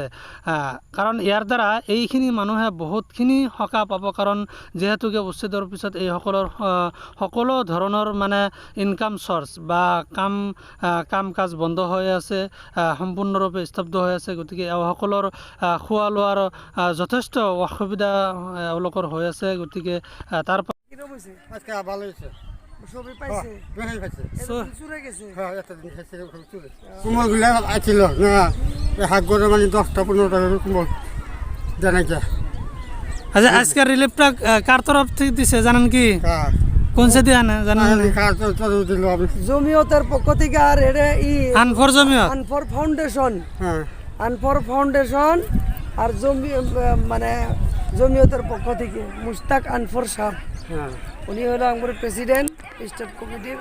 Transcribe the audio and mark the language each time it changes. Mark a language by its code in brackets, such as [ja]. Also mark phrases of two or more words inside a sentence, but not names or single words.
[as] কাৰণ ইয়াৰ দ্বাৰা এইখিনি মানুহে বহুতখিনি সকাহ পাব, কাৰণ যিহেতুকে উচ্ছেদৰ পিছত এইসকলৰ সকলো ধৰণৰ মানে [en] income source [as] বা কাম কাজ বন্ধ হৈ আছে, সম্পূৰ্ণৰূপে স্তব্ধ হৈ আছে। গতিকে এওঁসকলৰ খোৱা লোৱাৰ যথেষ্ট অসুবিধা এওঁলোকৰ হৈ আছে। গতিকে তাৰ কোমলগুলা আছিল না হাগরে মানে 10-15টা কোমল জানাইছে। [bn] আচ্ছা, আজকের রিলিফটা কার তরফ থেকে দিছে জানেন কি? কোন সে দিয়া না জানেন? জমিয়তের পক্ষ থেকে। আর এটা আনফর জমিয়ত, আনফর ফাউন্ডেশন, আনফর ফাউন্ডেশন আর মানে জমিয়তের পক্ষ থেকে মুশতাক আনফর সাহেব, উনি হলো আমাদের [en] president state committee.